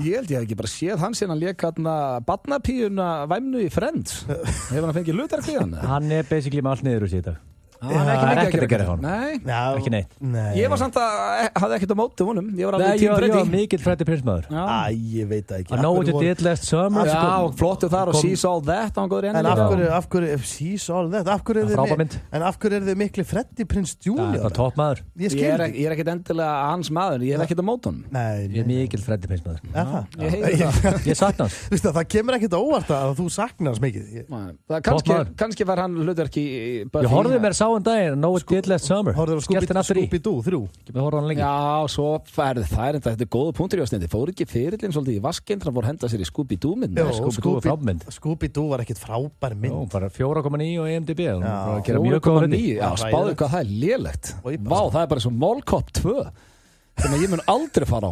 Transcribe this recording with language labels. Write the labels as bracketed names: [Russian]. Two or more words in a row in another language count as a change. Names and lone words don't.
[Icelandic] Ég held ég hef ekki bara séð hann síðan hann lék barnapíuna væmnu í Friends. Hefur hann fengið hlutverk í hann? Hann er basically með allt niður úr síðan. Það er ekkert að gera hann. Nei. Ekki neitt. Ég var samt hafði ekkert á móti honum. Ég var alveg tím Ég Freddy. var mikill Freddie Prinze maður. Ég veit það ekki. I know what you did last summer. Já, og flottu þar og She's All That. En af hverju She's All That? Af hverju er þið mikli Freddie Prinze Jr.? Það er topp maður. Ég er ekkert endilega hans maður. Ég hef ekkert á móti honum. Ég er mikill Freddie Prinze maður. Ég heyri það. Ég sakna hans. Það kemur ekkert óvart að þú saknar hans mikið. Kannski var hann hlutverk í Buffy. Ég horfði mér sá daginn Did last summer. Horfður á Scooby-Doo 3? Já, svo færði það þetta er góða punktur í ástindi. Fór ekki ferillinn svolítið í vaskinn þannig að fór henda sér í Scooby-Doo mynd. Scooby-Doo var frábært mynd. Scooby-Doo var ekkit frábær mynd. Bara 4,9 á IMDb. 4,9. Já, spáðu hvað það er lélegt. Vá, það er bara svo Mall Cop 2 sem ég mun aldrei fara á.